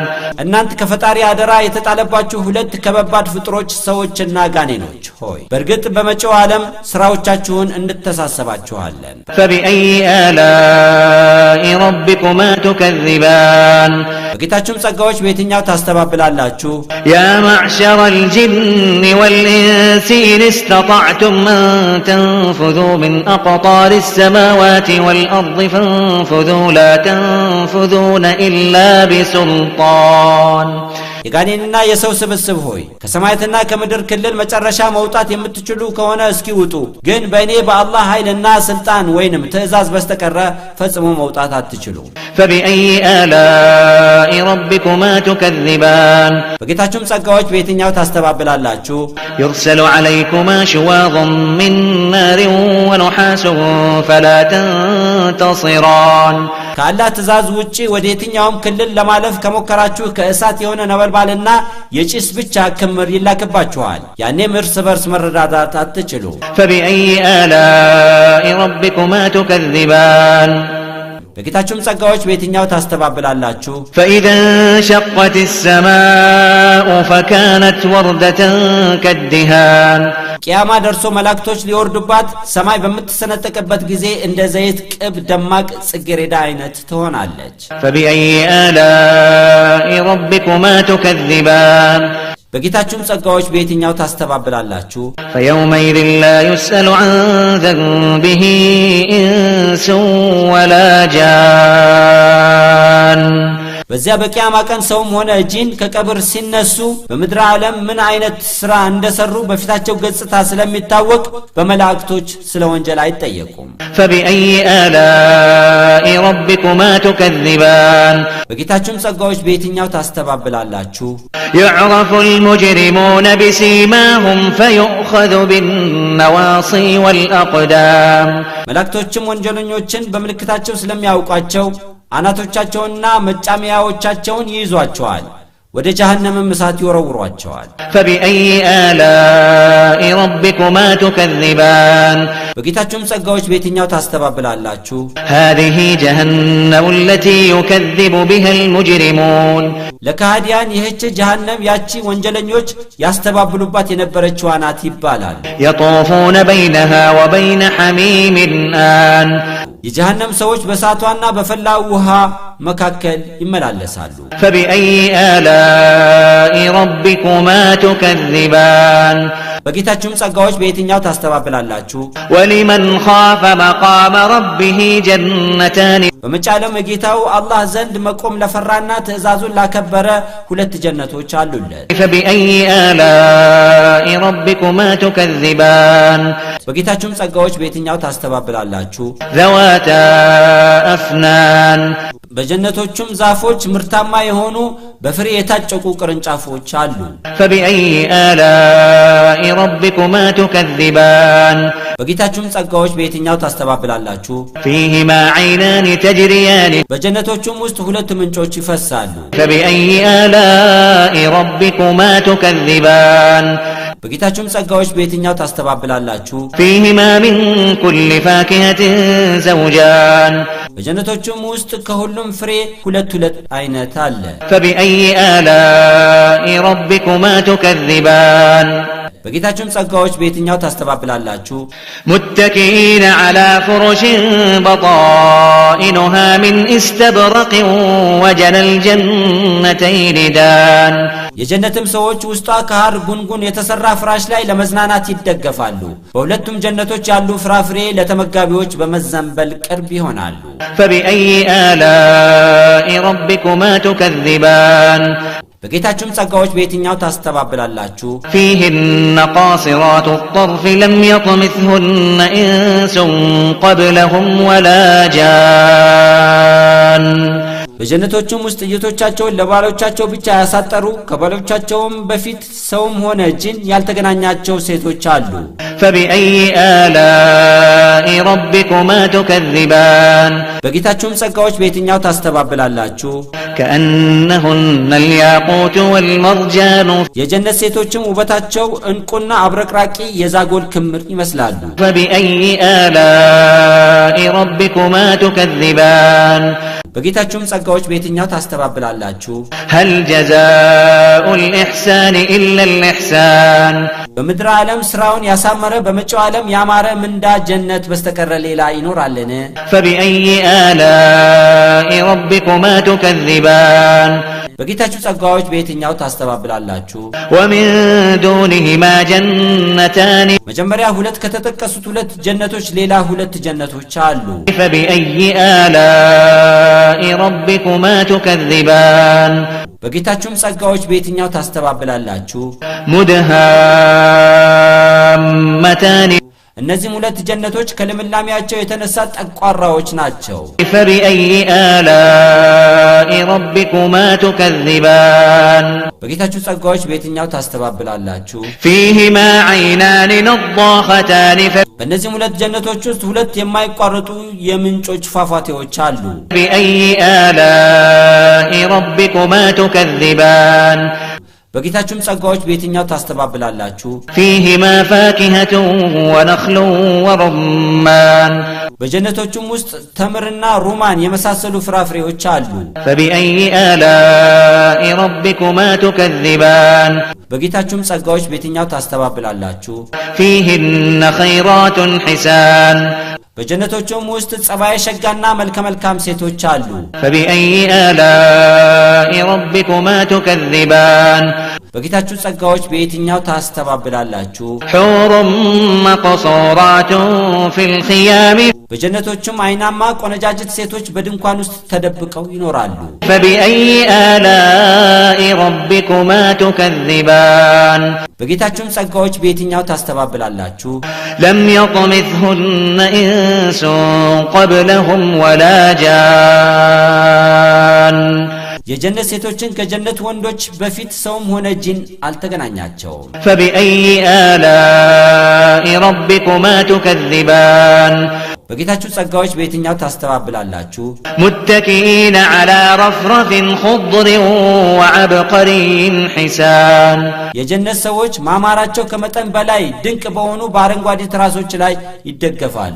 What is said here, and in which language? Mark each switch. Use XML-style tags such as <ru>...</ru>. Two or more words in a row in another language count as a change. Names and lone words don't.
<am>እናንት ከፈጣሪ አደራ የተጣለባችሁ ሁለት ከበባድ ፍጥሮች ሰዎችና ጋኔኖች ሆይ በእርግጥ በመጪው ዓለም ስራዎቻችሁን እንተሳሰባችኋለን።</am> <ar>فبأي آلاء ربكما تكذبان</ar> <am>በጌታችሁም ጸጋዎች በየትኛው ታስተባብላላችሁ?</am> <ar>يا معشر الجن والإنس إن استطعتم أن تنفذوا من أقطار السماوات والأرض فانفذوا لا تنفذون إلا بسلطان</ar> <am>የጋኔንና የሰው ስብስብ ሆይ ከሰማያትና ከምድር ክልል መጨረሻ መውጣት የምትችሉ ከሆነ እስኪ ውጡ ግን በእኔ በአላህ ኃይልና ስልጣን ወይንም ትእዛዝ በስተቀረ ፈጽሞ መውጣት አትችሉ</am> <ar>فبأي آلاء ربكما تكذبان</ar> <am>በጌታችሁም ጸጋዎች በየትኛው ታስተባብላላችሁ</am> <ar>يرسل عليكما شواظ من نار ونحاس فلا تنتصران</ar> <am>ከአላህ ትእዛዝ ውጪ ወደ የትኛውም ክልል ለማለፍ ከሞከራችሁ ከእሳት የሆነ ነበልባልና የጭስ ብቻ ክምር ይላክባችኋል ያኔም እርስ በርስ መረዳዳት አትችሉ</am> <ar>فبأي آلاء ربكما تكذبان</ar> <am>በጌታችሁም ጸጋዎች በየትኛው ታስተባብላላችሁ</am> <ar>فإذا انشقت السماء فكانت وردة كالدهان</ar> <am>ቂያማ ደርሶ መላእክቶች ሊወርዱባት ሰማይ በምትሰነጠቅበት ጊዜ እንደ ዘይት ቅብ ደማቅ ጽጌረዳ አይነት ትሆናለች</am> <ar>فبأي آلاء ربكما تكذبان</ar> <am>በጌታችሁም ጸጋዎች በየትኛው ታስተባብላላችሁ</am> <ar>فيومئذ لا يسأل عن ذنبه إنس ولا جان</ar> <am>በዚያ በቂያማ ቀን ሰውም ሆነ ጂን ከቀብር ሲነሱ በምድር ዓለም ምን አይነት ስራ እንደሰሩ በፊታቸው ገጽታ ስለሚታወቅ በመላእክቶች ስለ ወንጀል አይጠየቁም</am> <ar>فبأي آلاء ربكما تكذبان</ar> <am>በጌታችሁም ጸጋዎች በየትኛው ታስተባብላላችሁ</am> <ar>يعرف المجرمون بسيماهم فيؤخذ بالنواصي والأقدام</ar> <am>መላእክቶችም ወንጀለኞችን በምልክታቸው ስለሚያውቋቸው አናቶቻቸውንና መጫሚያዎቻቸውን ይይዟቸዋል ወደ ጀሃነምም እሳት ይወረውሯቸዋል</am> <ar>فبأي آلاء ربكما تكذبان</ar> <am>በጌታችሁም ጸጋዎች በየትኛው ታስተባብላላችሁ</am> <ar>هذه جهنم التي يكذب بها المجرمون</ar> <am>ለካህዲያን ይህች ጀሃነም ያቺ ወንጀለኞች ያስተባብሉባት የነበረችው ናት ይባላል</am> <ar>يطوفون بينها وبين حميم آن</ar> <am>የጀሃነም ሰዎች በእሳቷና በፈላው ውሃ መካከል ይመላለሳሉ</am> <ar>فبأي آلاء ربكما تكذبان</ar> <am>በጌታችሁም ጸጋዎች በየትኛው ታስተባብላላችሁ</am> <ar>ولمن خاف مقام ربه جنتان</ar> <am>በመጫለም የጌታው አላህ ዘንድ መቆም ለፈራና ትእዛዙን ላከበረ ሁለት ጀነቶች አሉለት</am> <ar>فبأي آلاء ربكما تكذبان</ar> <am>በጌታችሁም ጸጋዎች በየትኛው ታስተባብላላችሁ</am> <ar>ذواتا أفنان</ar> <am>በጀነቶቹም ዛፎች ምርታማ የሆኑ በፍሬ የታጨቁ ቅርንጫፎች አሉ</am> <ar>فبأي آلاء ربكما تكذبان</ar> <am>በጌታችሁም ጸጋዎች በየትኛው ታስተባብላላችሁ</am> <ar>فيهما عينان تجريان</ar> <am>በጀነቶቹም ውስጥ ሁለት ምንጮች ይፈሳሉ</am> <ar>فبأي آلاء ربكما تكذبان</ar> <am>በጌታችሁም ጸጋዎች በየትኛው ታስተባብላላችሁ</am> <ar>فيهما من كل فاكهة زوجان</ar> <am>በጀነቶቹም ውስጥ ከሁሉም ፍሬ ሁለት አይነት አለ</am> <ar>فبأي آلاء ربكما تكذبان</ar> <am>በጌታችሁም ጸጋዎች በየትኛው ታስተባብላላችሁ</am> <ar>متكئين على فرش بطائنها من استبرق وجنى الجنتين دان</ar> <am>የጀነትም ሰዎች ውስጧ ከሐር ጉንጉን የተሰራ ፍራሽ ላይ ለመዝናናት ይደገፋሉ በሁለቱም ጀነቶች ያሉ ፍራፍሬ ለተመጋቢዎች በመዘንበል ቅርብ ይሆናሉ</am> <ar>فبأي آلاء ربكما تكذبان</ar> <am>በጌታችሁም ጸጋዎች በየትኛው ታስተባብላላችሁ</am> <ar>فيهن قاصرات الطرف لم يطمثهن إنس قبلهم ولا جان</ar> <am>በጀነቶቹም ውስጥ እይቶቻቸውን ለባሎቻቸው ብቻ ያሳጠሩ ከባሎቻቸውም በፊት ሰውም ሆነ ጂን ያልተገናኛቸው ሴቶች አሉ</am> <ar>فبأي آلاء ربكما تكذبان</ar> <am>በጌታችሁም ጸጋዎች በየትኛው ታስተባብላላችሁ</am> <ar>كأنهن الياقوت والمرجان</ar> <am>የጀነት ሴቶችም ውበታቸው እንቁና አብረቅራቂ የዛጎል ክምር ይመስላሉ</am> <ar>فبأي آلاء ربكما تكذبان</ar> <am>በጌታችሁም ጸጋዎች በየትኛው ታስተባብላላችሁ</am> <ar>هل جزاء الإحسان إلا الإحسان</ar> <am>በምድር ዓለም ስራውን ያሳመረ በመጪው ዓለም ያማረ ምንዳ ጀነት በስተቀር ሌላ ይኖራልን</am> <ar>فبأي آلاء ربكما تكذبان</ar> <am>በጌታችሁ ጸጋዎች በየትኛው ታስተባብላላችሁ</am> <ar>ومن دونهما جنتان</ar> <am>መጀመሪያ ሁለት ከተጠቀሱት ሁለት ጀነቶች ሌላ ሁለት ጀነቶች አሉ</am> <ar>فبأي آلاء آلاء ربكما تكذبان</ar> <am>በጌታችሁም ጸጋዎች በየትኛው ታስተባብላላችሁ?</am> <ar>مدهامتان</ar> <am>እነዚህም ሁለት ጀነቶች ከልምላሜያቸው የተነሳ ጠቋራዎች ናቸው።</am> <ar>فبأي آلاء ربكما تكذبان</ar> <am>በጌታችሁ ጸጋዎች በየትኛው ታስተባብላላችሁ?</am> <ar>فيهما عينان نضاختان</ar> <am>በእነዚህም ሁለት ጀነቶች ውስጥ ሁለት የማይቋረጡ የምንጮች ፏፏቴዎች አሉ።</am> <ar>فبأي آلاء ربكما تكذبان</ar> <am>በጌታችሁም ጸጋዎች በየትኛው ታስተባብላላችሁ?</am> <ar>فيهما فاكهة ونخل ورمان</ar> <am>በጀነቶቹም ውስጥ ተምርና ሩማን የመሳሰሉ ፍራፍሬዎች አሉ።</am> <ar>فبأي آلاء ربكما تكذبان</ar> <am>በጌታችሁም ጸጋዎች በየትኛው ታስተባብላላችሁ?</am> <ar>فيهن خيرات حسان</ar> <am>በጀነቶቹም ውስጥ ጸባይ ሸጋና መልከ-መልካም ሴቶች አሉ።</am> <ar>فبأي آلاء ربكما تكذبان</ar> <am>በጌታችሁ ጸጋዎች በየትኛው ታስተባብላላችሁ?</am> <ar>حور مقصورات في الخيام</ar> <am>በጀነቶቹም አይናማ ቆነጃጅት ሴቶች በድንኳን ውስጥ ተደብቀው ይኖራሉ።</am> <ar>فبأي آلاء ربكما تكذبان</ar> <am>በጌታችሁም ጸጋዎች በየትኛው ታስተባብላላችሁ?</am> <ar>لم يطمثهن إنس قبلهم ولا جان</ar> <am>የጀነት ሴቶችን ከጀነት ወንዶች በፊት ሰውም ሆነ ጂን አልተገናኛቸውም።</am> <ar>فبأي آلاء ربكما تكذبان</ar> <am>በጌታችሁ ጸጋዎች በየትኛው ታስተባብላላችሁ?</am> <ar>متكئين على رفرف خضر وعبقري حسان</ar> <am>የጀነት ሰዎች ማማራቸው ከመጠን በላይ ድንቅ በሆኑ በአረንጓዴ ትራሶች ላይ ይደገፋሉ።</am>